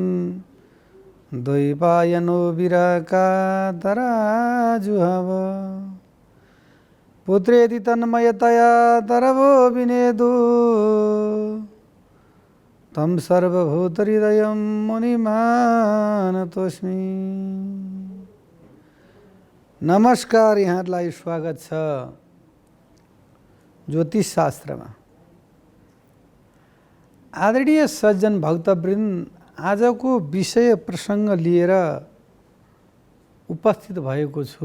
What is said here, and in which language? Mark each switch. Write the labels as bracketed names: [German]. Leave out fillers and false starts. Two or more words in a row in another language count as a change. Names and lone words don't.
[Sanskrit] द्वैपायनो विरकातराजुहव पुत्रेति तन्मयतया तरवो विनेदु तं सर्वभूतहृदयं मुनिमानतोस्मि। [Nepali] नमस्कार, यहाँलाई स्वागत छ ज्योतिष शास्त्रमा। आदरणीय सज्जन भक्तवृन्द, आजको विषय प्रसङ्ग लिएर उपस्थित भएको छु।